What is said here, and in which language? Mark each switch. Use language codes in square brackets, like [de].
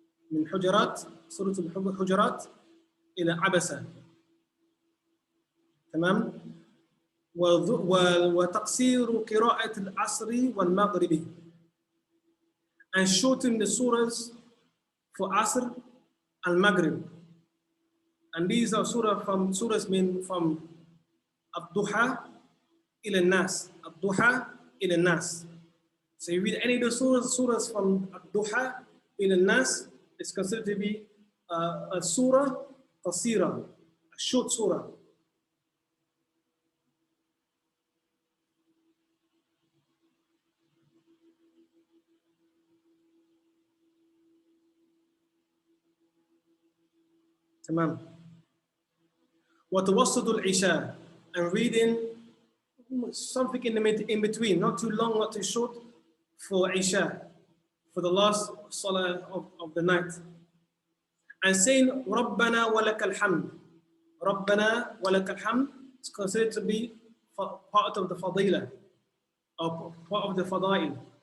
[ar] من حجرات سورة الحجرات إلى عبسة. تمام. وتقصير قراءة العصر والمغرب, [en] and shorten the surahs for Asr and Maghrib. And these are surahs mean from Ad-Duha ila Nas. Ad-Duha ila Nas. So you read any of the surahs from Ad-Duha ila Nas, it's considered to be a surah qasira, a short surah. Tamam. [ar] وتوسط العشاء, [en] and reading something in between, not too long, not too short, for Isha, for the last Salah of the night. And saying [ar] رَبَّنَا وَلَكَ الْحَمْدِ. رَبَّنَا وَلَكَ الْحَمْدِ [en] is considered to be part of the fadila, or part of the fadail.